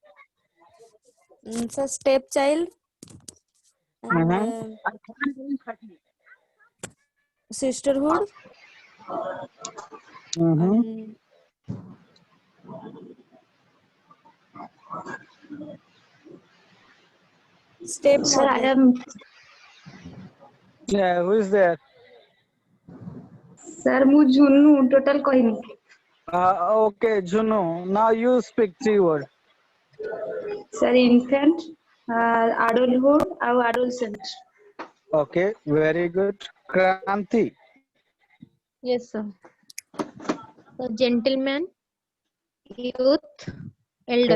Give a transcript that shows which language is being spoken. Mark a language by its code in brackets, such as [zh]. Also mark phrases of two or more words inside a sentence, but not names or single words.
[en] So stepchild and sisterhood and Sir, I stepmother. am. Yeah, who is there? Sir, [or] ମୁଁ ଝୁନୁ total କହିନି. [en] Okay, Junu. Now you speak 3 word. Sir, infant, adulthood, ଆଉ adolescent. Okay, very good. Kranti. Yes, sir. So, gentleman, youth, elder.